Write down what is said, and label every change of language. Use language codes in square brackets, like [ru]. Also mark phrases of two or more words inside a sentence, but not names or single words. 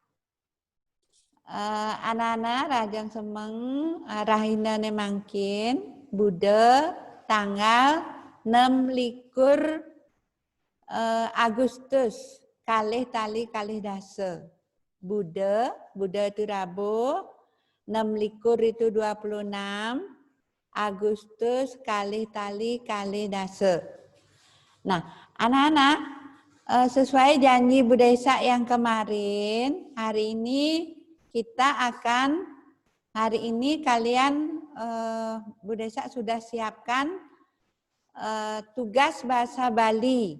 [ban] Anak-anak Rahajeng Semeng rahinane mangkin Bude tanggal 26 Agustus kalih tali kalih dase. [id] Bude itu Rabu, 26 itu 26, [ban] Agustus kalih tali kalih dase. [id] Nah, anak-anak, sesuai janji Bu Desa yang kemarin, hari ini kalian Bu Desa sudah siapkan tugas bahasa Bali.